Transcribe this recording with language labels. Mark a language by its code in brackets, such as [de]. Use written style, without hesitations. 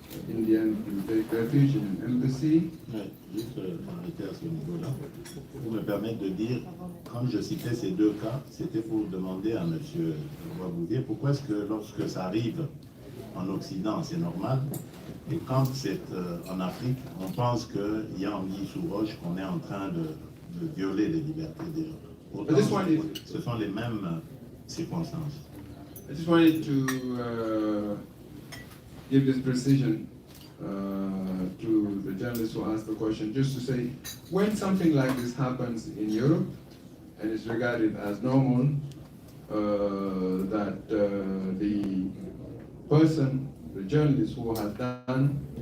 [en] Indian to take refuge in an embassy. [fr] Ouais, juste arrêter à ce niveau-là. Pour me permettre de dire, quand je citais ces deux cas, c'était pour demander à M. Bouvier pourquoi est-ce que lorsque ça arrive en Occident, c'est normal, et quand c'est en Afrique, on pense qu'il y a anguille sous roche, qu'on est en train de violer les libertés des gens. Pourtant, ce sont les mêmes circonstances. [en] I just wanted to give this precision to the journalist who asked the question, just to say, when something like this happens in Europe, and is regarded as normal, that the person, the journalist who has done